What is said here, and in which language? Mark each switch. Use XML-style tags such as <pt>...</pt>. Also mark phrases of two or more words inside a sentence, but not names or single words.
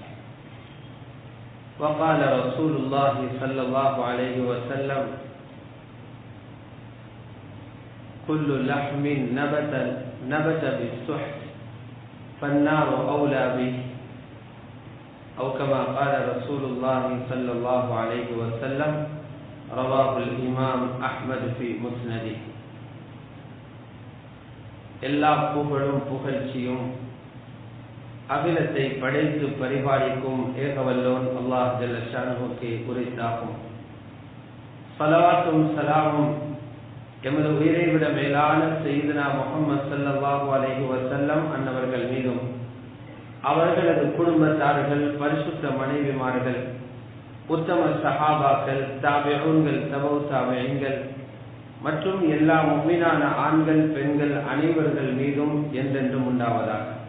<ar>وقال رسول الله صلى الله عليه وسلم كل لحم نبت بالسحت فالنار أولى به أو كما قال رسول الله صلى الله عليه وسلم رواه الإمام أحمد في مسنده.</ar> <ta>எல்லா புகழும் புகழ்ச்சியும் அகிலத்தை படைத்து பரிபாலிக்கும் ஏகவல்லோன்</ta> <ar>الله جل شأنه</ar> <ta>உரித்தாகும். ஸலவாத்தும் ஸலாமும் எமது உயிரை விட மேலான</ta> <ar>سيدنا محمد صلى الله عليه وسلم</ar> <ta>அன்னவர்கள் மீதும் அவர்களது குடும்பத்தார்கள் பரிசுத்த மனைவிமார்கள் உத்தம சஹாபாக்கள் தாபிஊன்கள் தபௌ தாபிஈன்கள் மற்றும் எல்லா முஃமினான ஆண்கள் பெண்கள் அனைவர்கள் மீதும் என்றென்றும் உண்டாவதாக.</ta>